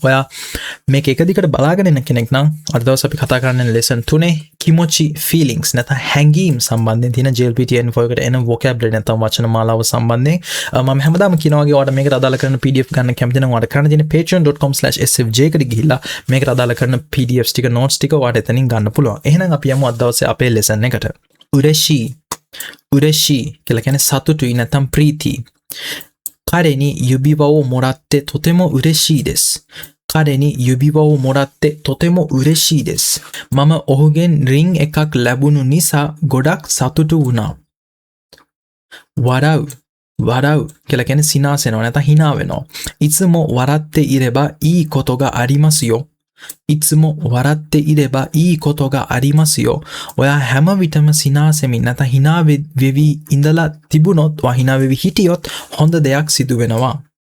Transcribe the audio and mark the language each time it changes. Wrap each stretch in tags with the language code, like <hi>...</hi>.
<si>ඔයා මේක එක දිගට බලාගෙන ඉන්න කෙනෙක් නම් අද දවස් අපි කතා කරන්නේ lesson 3 kimochi feelings නැත්නම් හැඟීම් සම්බන්ධයෙන් තියෙන JLPT-N4 එකට එන vocabulary නැත්නම් වචන මාලාව සම්බන්ධයෙන් මම හැමදාම කියනවා වගේ ඔයාලට මේකට අදාළ කරන PDF ගන්න කැමති නම් ඔයාලට කරන්න තියෙන patreon.com/sfj එකට ගිහිල්ලා මේකට අදාළ කරන PDFs ටික notes ටික ඔයාලට එතනින් ගන්න පුළුවන්. එහෙනම් අපි යමු අද දවසේ අපේ lesson එකට. උරෙෂි කියලා කියන්නේ සතුටුයි නැත්නම් ප්‍රීති.</si> <ja>彼に指輪をもらってとても嬉しいです。彼に指輪をもらってとても嬉しいです。</ja> <si>මම ඔහුගෙන් ring එකක් ලැබුණු නිසා ගොඩක් සතුටු වුණා. 笑うකියලා කියන්නේ සිනාසෙනවා නැත්නම් hina වෙනවා.</si> <ja>いつも笑っていればいいことがありますよ。いつも笑っていればいいことがありますよ.</ja> <si>ඔයා හැම විටම සිනාසෙමින් නැත්නම් hina වෙවි ඉඳලා තිබුණොත් ඔයා hina වෙවි හිටියොත් හොඳ දෙයක් සිදු වෙනවා.</si>